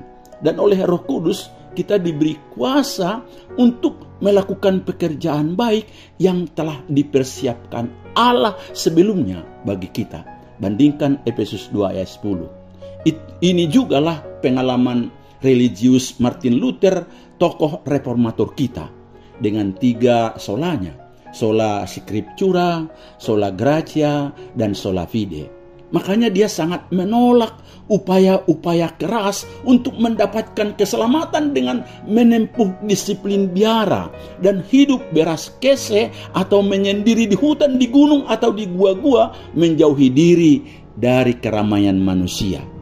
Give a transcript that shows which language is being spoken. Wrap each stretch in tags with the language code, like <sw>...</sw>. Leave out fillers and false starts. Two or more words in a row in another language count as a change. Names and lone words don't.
<id>Dan oleh Roh Kudus kita diberi kuasa untuk melakukan pekerjaan baik yang telah dipersiapkan Allah sebelumnya bagi kita. Bandingkan Efesus 2 ayat 10. Ini jugalah pengalaman religius Martin Luther, tokoh reformator kita, dengan 3 solanya:</id> <la>sola scriptura, sola gratia,</la> <id>dan</id> <la>sola fide.</la> <id>Makanya dia sangat menolak upaya-upaya keras untuk mendapatkan keselamatan dengan menempuh disiplin biara dan hidup beraskese atau menyendiri di hutan, di gunung, atau di gua-gua, menjauhi diri dari keramaian manusia.</id>